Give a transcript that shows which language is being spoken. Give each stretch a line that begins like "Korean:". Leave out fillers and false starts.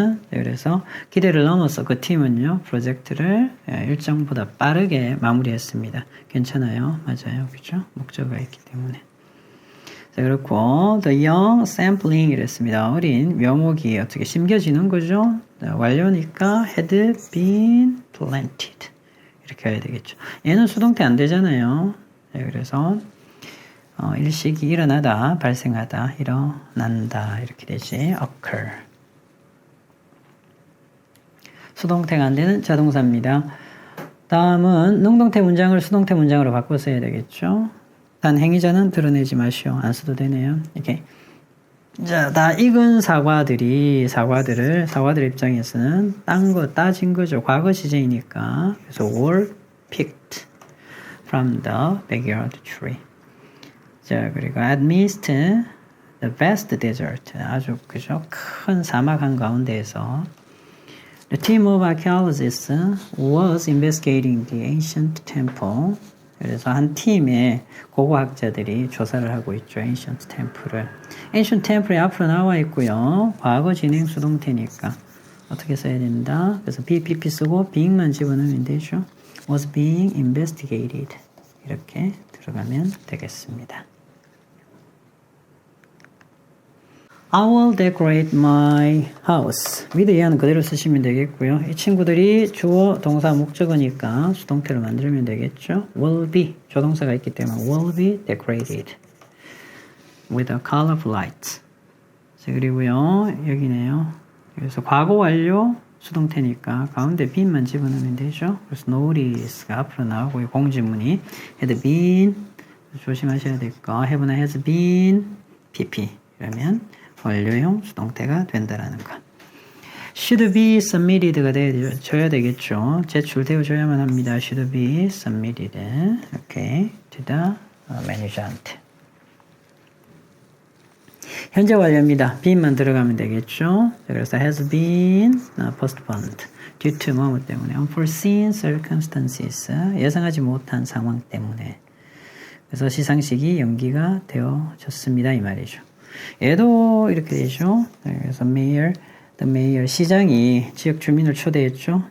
Korean: 그래서 기대를 넘어서 그 팀은요, 프로젝트를 일정보다 빠르게 마무리했습니다. 괜찮아요. 맞아요. 그죠? 목적어가 있기 때문에. 자, 그렇고,
English: the young sampling
Korean: 이랬습니다. 어린 묘목이 어떻게 심겨지는 거죠?
English: 자, 완료니까 had been planted.
Korean: 이렇게 해야 되겠죠. 얘는 수동태 안 되잖아요. 자, 그래서, 일식이 일어나다, 발생하다, 일어난다. 이렇게 되지. occur. 수동태가 안 되는 자동사입니다. 다음은 능동태 문장을 수동태 문장으로 바꿔서 해야 되겠죠. 단 행위자는 드러내지 마시오. 안 써도 되네요. 이렇게. 자, 다 익은 사과들 입장에서는 딴 거, 따진 거죠. 과거 시제이니까.
English: 그래서 were picked from the backyard tree. 자, 그리고 amidst the vast desert.
Korean: 아주, 그죠? 큰 사막 한가운데에서
English: the team of archaeologists was investigating the ancient temple.
Korean: 그래서 한 팀의 고고학자들이 조사를 하고 있죠. ancient temple을. ancient temple이 앞으로 나와 있고요. 과거 진행 수동태니까 어떻게 써야 된다. 그래서 be, pp 쓰고 being만 집어넣으면 되죠.
English: was being investigated.
Korean: 이렇게 들어가면 되겠습니다.
English: I will decorate my house.
Korean: with 이하는 그대로 쓰시면 되겠고요. 이 친구들이 주어, 동사, 목적어니까 수동태로 만들면 되겠죠.
English: will be,
Korean: 조동사가 있기 때문에
English: will be decorated with a colorful light.
Korean: 자, 그리고요, 여기네요. 그래서 과거 완료 수동태니까 가운데 bean만 집어넣으면 되죠. 그래서 notice가 앞으로 나오고 공지문이 had been, 조심하셔야 될 거, have나 has been, pp. 그러면 완료형 수동태가 된다라는 것. should be submitted가 되어줘야 되겠죠. 제출되어줘야만 합니다.
English: should be submitted. Okay. to the manager한테.
Korean: 현재 완료입니다. bean만 들어가면 되겠죠.
English: 그래서 has been postponed due to
Korean: 뭐뭐 때문에
English: unforeseen circumstances.
Korean: 예상하지 못한 상황 때문에. 그래서 시상식이 연기가 되어졌습니다. 이 말이죠. 얘도 이렇게 되죠. 그래서 the mayor, 시장이 지역 주민을 초대했죠.